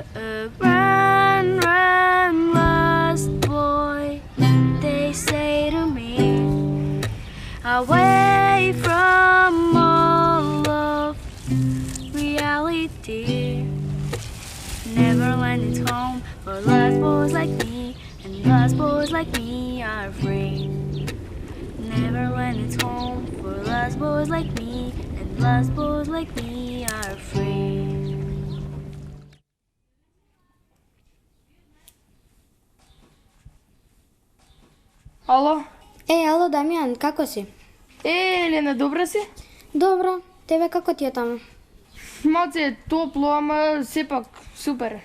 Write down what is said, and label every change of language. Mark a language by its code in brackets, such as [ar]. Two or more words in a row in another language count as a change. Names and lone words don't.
[en] Run, run, lost boy, they say to me, away from all of reality. Neverland is home for lost boys like me, and lost boys like me are free. Neverland is home for lost boys like me, and lost boys like me are free. [mk] Ало? Ало, Дамјан, како си? Елена, добра си? Добро, тебе како ти е таму? Малце е топло, ама сепак супер.